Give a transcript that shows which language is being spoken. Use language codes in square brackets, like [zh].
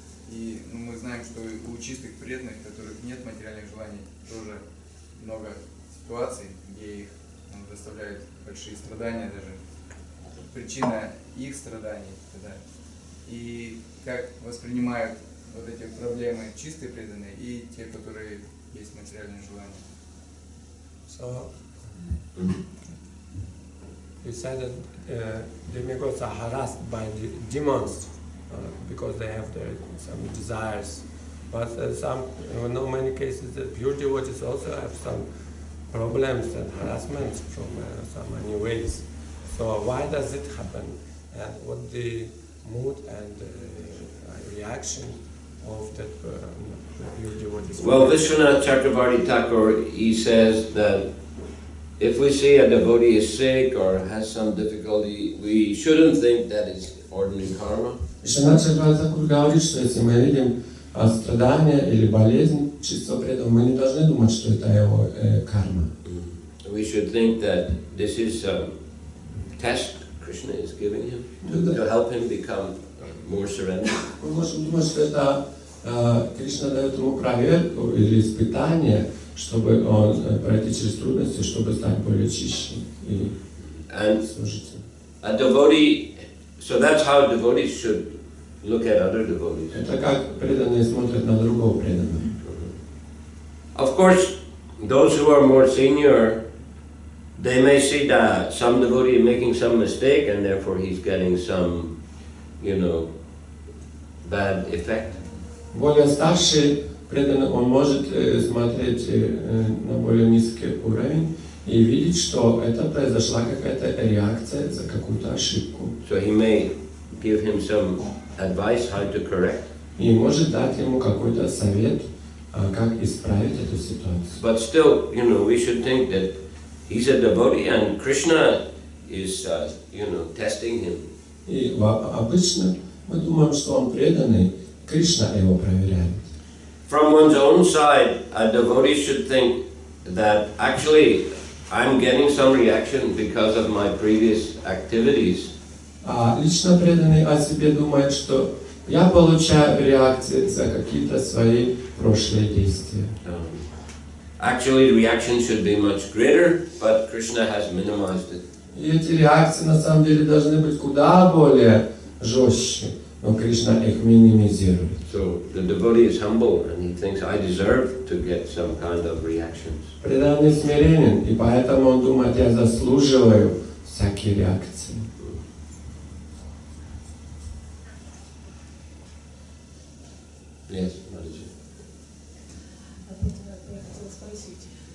[ru] И мы знаем, что у чистых преданных, у которых нет материальных желаний, тоже много ситуаций, где их доставляют большие страдания даже. Причина их страданий. Да. И как воспринимают вот эти проблемы чистые преданные и те, которые есть материальные желания. [en] So, you said that demigods are harassed by the demons because they have some desires But some, many cases, the pure devotees also have some problems and harassment from some many ways. So why does it happen? And what the mood and reaction of that pure devotees? Well, Vishwanath Chakravarti Thakur, he says that if we see a devotee is sick or has some difficulty, we shouldn't think that it's ordinary karma. [ru] Вишванат Чакраварти Тхакур говорит, что если мы видим страдания или болезнь чистого преданного, мы не должны думать, что это его карма. [en] We should think that this is a test Krishna is giving him to help him become more surrendered. [ru] Мы можем думать, что это Кришна дает ему проверку или испытание, чтобы он пройти через трудности, чтобы стать более чище и служителем. [en] A devotee, so that's how devotees should look at other devotees. [ru] Это как преданные смотрят на другого преданного. [en] Of course, those who are more senior, they may see that some devotee is making some mistake and therefore he's getting some, bad effect. [ru] Более старший преданный, он может смотреть на более низкий уровень и видеть, что это произошла какая-то реакция за какую-то ошибку. [en] So he may give him some advice how to correct. [ru] И может дать ему какой-то совет, как исправить эту ситуацию. [en] But still, we should think that he's a devotee and Krishna is, testing him. [ru] И обычно мы думаем, что он преданный, Кришна его проверяет. [en] From one's own side, a devotee should think that actually I'm getting some reaction because of my previous activities. [ru] Лично преданный о себе думает, что я получаю реакции за какие-то свои прошлые действия. [en] Actually, the reaction should be much greater, but Krishna has minimized it. [ru] И эти реакции на самом деле должны быть куда более жестче, но Кришна их минимизирует. [en] So the devotee is humble and he thinks I deserve to get some kind of reactions. [ru] Преданный смиренен, и поэтому он думает, я заслуживаю всякие реакции. [en] Yes, Madhuri. [ru] Я хотела спросить.